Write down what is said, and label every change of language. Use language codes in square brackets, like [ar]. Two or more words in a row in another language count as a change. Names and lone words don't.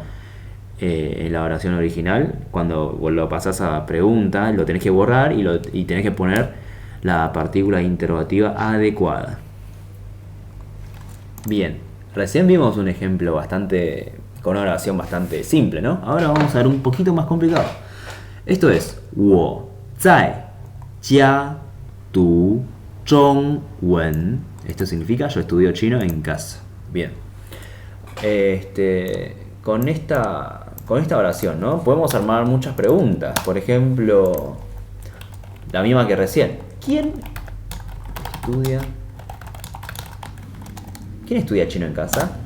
[es] En la oración original, cuando lo pasás a pregunta, lo tenés que borrar y tenés que poner la partícula interrogativa adecuada. Bien, recién vimos un ejemplo con una oración bastante simple, ¿no? Ahora vamos a ver un poquito más complicado. Esto es [zh] 我在家读中文. [es] Esto significa yo estudio chino en casa. Bien. Con esta oración, ¿no? Podemos armar muchas preguntas. Por ejemplo, la misma que recién. ¿Quién estudia ¿Quién estudia chino en casa?